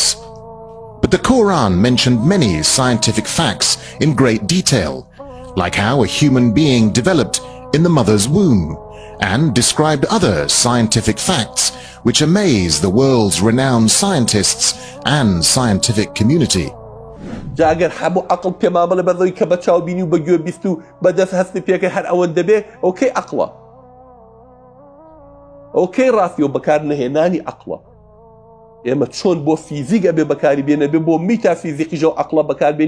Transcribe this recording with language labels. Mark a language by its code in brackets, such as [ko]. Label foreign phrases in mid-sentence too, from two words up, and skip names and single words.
[en] But the Quran mentioned many scientific facts in great detail, like how a human being developed in the mother's womb, and described other scientific facts which amaze the world's renowned scientists and scientific community. [ckb] جاگر هەموو عقل پێما بڵێ بەدڵی کە بە چاو بینی و بە گوێ بیست و بەدەست هەستی پێکە هەر ئەوەندە بێ ئۆکەی عقڵە ئۆکەی ڕاستی و بەکار نەهێنانی عقڵە ئێمە چۆن بۆ فیزیک ئەبێ بەکاری بێنە بێ بۆ میتافیزیقیژە و عقڵە بەکاربێنین